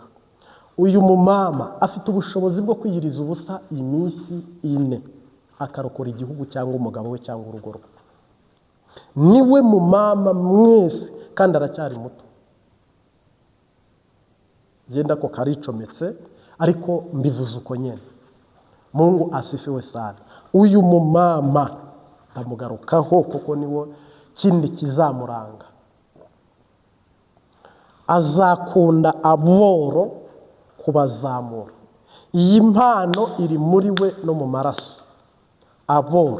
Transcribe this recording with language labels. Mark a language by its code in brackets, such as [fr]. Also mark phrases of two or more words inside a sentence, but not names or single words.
[rn] Uyu mumama afite ubushobozi bwo kwiyiriza ubusa iminsi 4 akarokora igihugu cyangwa umugabo we cyangwa urugo rwe. Niwe mumama mwese kandi aracyari muto. Genda ko karicometse ariko mbivuze uko nyene. [sw] Mungu asifiwe sana. [rn] Uyu mumama ndamugarukaho kuko niwo kindi kizamuranga. Azakunda aboro kubazamura. Iyi mpano iri muri we no mu maraso. Aboro.